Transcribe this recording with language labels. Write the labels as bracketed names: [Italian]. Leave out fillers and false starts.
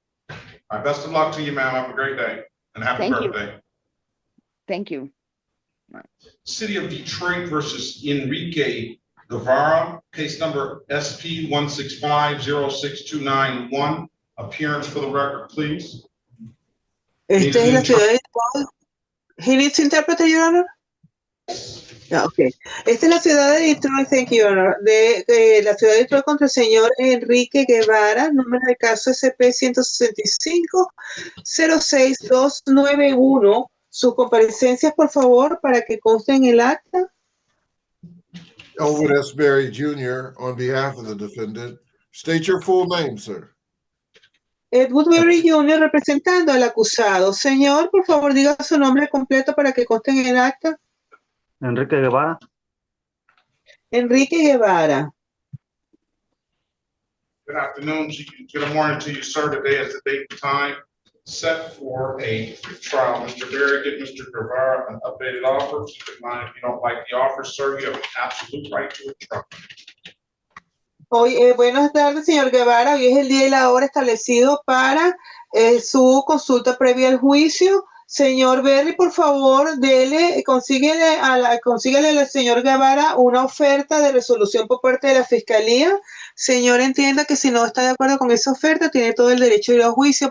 [English] All right. Best of luck to you, ma'am. Have a great day and happy birthday. Thank you. City of Detroit versus Enrique Guevara, case number SP 165-06291. Appearance for the record, please. [Spanish] Esta es la ciudad de Detroit. [English] He needs interpreter, Your Honor? Yeah, okay. [Spanish] Esta es la ciudad de Detroit, [English] thank you, Your Honor. [Spanish] De la ciudad de Detroit contra el señor Enrique Guevara, número de caso SP 165-06291. Sus comparecencias, por favor, para que conste en el acta. [English] Elwood S. Berry Jr. on behalf of the defendant. State your full name, sir. [Spanish] Edward Berry Jr. representando al acusado. Señor, por favor, diga su nombre completo para que conste en el acta. Enrique Guevara. Enrique Guevara. [English] Good afternoon. Good morning to you, sir. Today is the date and time set for a trial. Mr. Berry, get Mr. Guevara an updated offer. Keep in mind, if you don't like the offer, sir, you have an absolute right to a trial. [Spanish] Hoy, buenas tardes, señor Guevara. Hoy es el día y la hora establecido para su consulta previa al juicio. Señor Berry, por favor, consíguele al señor Guevara una oferta de resolución por parte de la Fiscalía. Señor, entienda que si no está de acuerdo con esa oferta, tiene todo el derecho de ir a juicio.